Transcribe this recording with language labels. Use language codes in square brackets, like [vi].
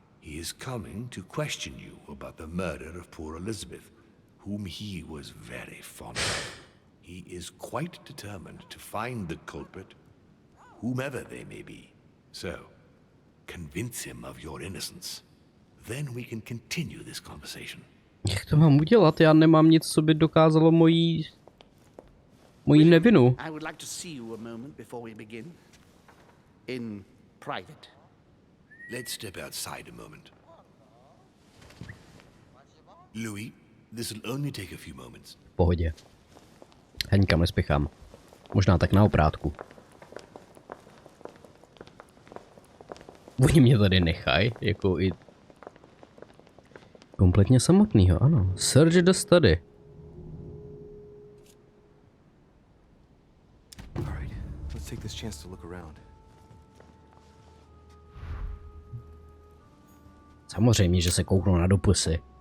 [en] He is coming to question you about the murder of poor Elizabeth, whom he was very fond of. He is quite determined to find the culprit, whomever they may be. So, convince him of your innocence. Then we can continue this conversation. [cs] Jak to mám udělat? Já nemám nic, co by dokázalo mojí nevinu. [en] I would like to see you a moment before we begin. In private. Let's step outside a moment. Louis, this will only take a few moments. [cs] V pohodě. Já nikam nespěchám. Možná tak na oprátku. Oni mě tady nechají, jako i kompletně samotnýho, ano. [en] Search the study. All right, let's take this chance to look around. [cs] Samozřejmě, že se kouknu na dopisy.